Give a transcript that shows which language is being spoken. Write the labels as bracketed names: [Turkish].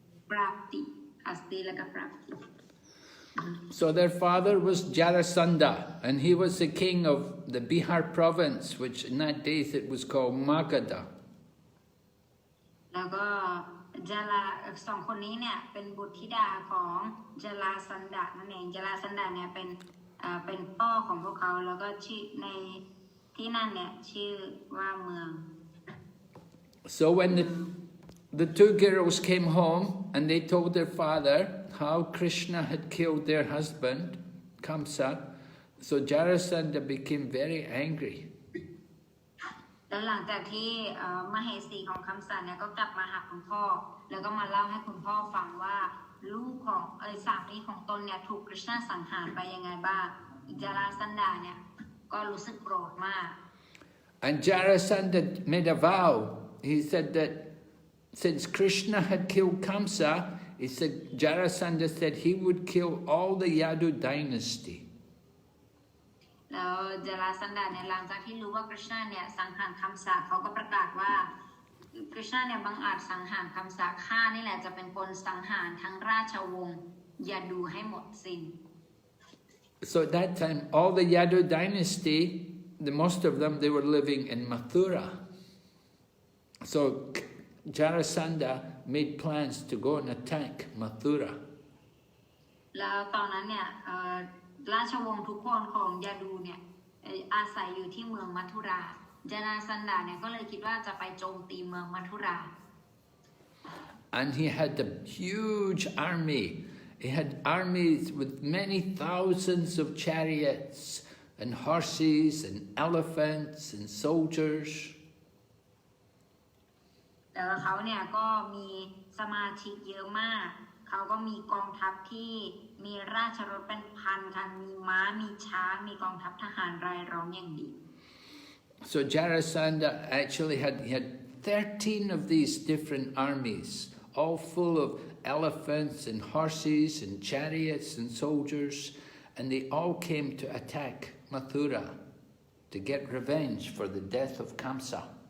[Thai] Prapti Asti แล้วก็ Prapti [English] So their father was Jarasandha, and he was the king of the Bihar province, which in that days it was called Magadha. [Thai] แล้วก็2 คนนี้เนี่ยเป็นบุตรธิดาของจลาสันดะนั่นเองจลาสันดะเนี่ยเป็นพ่อของพวกเขาแล้วก็ชื่อในที่นั่นเนี่ยชื่อว่าเมือง [English] So when the 2 girls came home and they told their father how Krishna had killed their husband, Kamsa, so Jarasandha became very angry. [Thai] แล้วหลังจากที่มเหสีของคัมสันเนี่ยก็กลับมาหาคุณพ่อแล้วก็มาเล่าให้คุณพ่อฟังว่าลูกของสามีของตนเนี่ยถูกกฤษณะสังหารไปยังไงบ้างจาราสันดาเนี่ยก็รู้สึกโกรธมาก [English] And Jarasandha made a vow. He said that since Krishna had killed Kamsa, he said Jarasandha said he would kill all the Yadu dynasty. [Thai] แล้วจาราสันดาเนี่ยหลังจากที่รู้ว่าคริชนาเนี่ยสังหารคำสาปเขาก็ประกาศว่าคริชนาเนี่ยบังอาจสังหารคำสาปข้านี่แหละจะเป็นคนสังหารทั้งราชวงศ์ยาดูให้หมดสิ้น [English] So at that time, all the Yadu dynasty, most of them, they were living in Mathura. So Jarasandha made plans to go and attack Mathura. [Thai] แล้วตอนนั้นเนี่ยราชวงศ์ทุกคนของยาดูเนี่ยอาศัยอยู่ที่เมืองมัทุราจาราสันดาเนี่ยก็เลยคิดว่าจะไปโจมตีเมืองมัทุรา [English] And he had a huge army. He had armies with many thousands of chariots and horses and elephants and soldiers. [Thai] แต่เขาเนี่ยก็มีสมาชิกเยอะมากเขาก็มีกองทัพที่มีราชรถเป็นพันคันมีม้ามีช้างมีกองทัพทหารรายล้อมอย่างดี [English] So Jarasandha actually had 13 of these different armies, all full of elephants and horses and chariots and soldiers, and they all came to attack Mathura to get revenge for the death of Kamsa.